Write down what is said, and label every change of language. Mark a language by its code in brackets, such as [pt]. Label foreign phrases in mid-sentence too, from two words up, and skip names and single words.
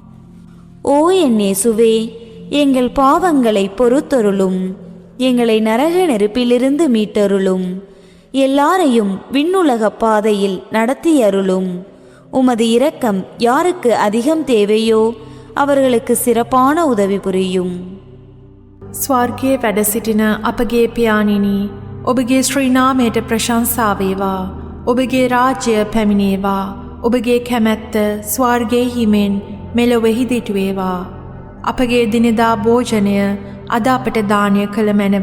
[ta] ஓ என் இயேசுவே, எங்கள் பாவங்களை பொறுத்தருளும், எங்களை நரக நெருப்பிலிருந்து மீட்டருளும், எல்லாரையும் விண்ணுலக பாதையில் நடத்தியருளும். உமது இரக்கம் யாருக்கு அதிகம் தேவையோ அவர்களுக்கு சிறப்பான உதவி புரியும். [si] ස්වර්ගයේ වැඩ සිටින අපගේ පියාණෙනි, ඔබගේ ශ්‍රී නාමයට ප්‍රශංසා වේවා. ඔබගේ රාජ්‍ය පැමිණේවා. ඔබගේ කැමැත්ත ස්වර්ගයේ මෙන් මෙලොවෙහි දිටු වේවා. අපගේ දිනදා භෝජනය අද අපට දානය කළ මැනව.